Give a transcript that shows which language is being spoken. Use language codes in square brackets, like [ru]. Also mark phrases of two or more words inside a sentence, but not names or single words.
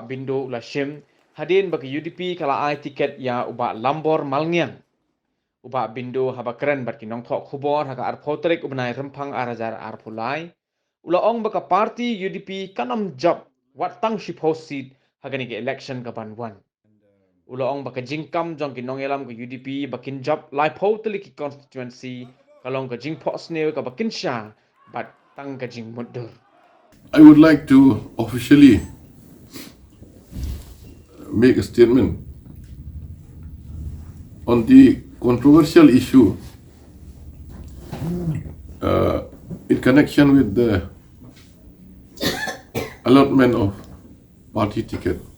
[kha] Bindo ula shim hadin bagi UDP kala ai tiket ya ubak Lambor Malngiang ubak Bindo haba keren bat kinong thok khubor haka arpotrik ubnai rempang arajar arpulai ula ong baka party UDP kanam job wat tang shipos seat hagani ke election ka banwan ula ong baka jingkam jong kinong elam ke UDP bakin job lai potli ki constituency kalong ka jingpok sneu ka bakin sha bat tang ka jing mudur. [en] I would like to officially make a statement on the controversial issue in connection with the allotment of party ticket.